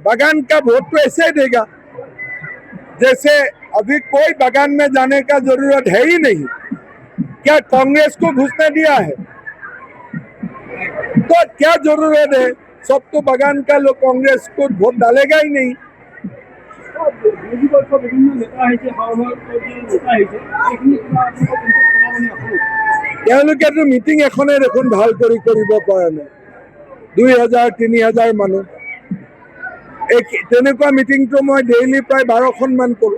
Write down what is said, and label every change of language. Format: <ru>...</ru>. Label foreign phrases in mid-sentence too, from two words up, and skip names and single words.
<hi>बगान का वोट तो ऐसे ही देगा, जैसे अभी कोई बगान में जाने का जरूरत है ही नहीं। क्या कांग्रेस को घुसने दिया है? तो क्या जरूरत है? सब तो बगान का लोग कांग्रेस को वोट डालेगा ही नहीं।</hi> <as>তেওঁলোকেতো মিটিং এখনে দেখোন ভাল কৰি কৰিব পৰা নাই। 2000-3000 মানুহ, তেনেকুৱা মিটিংটো মই ডেইলি প্ৰায় 12খনমান কৰোঁ।</as>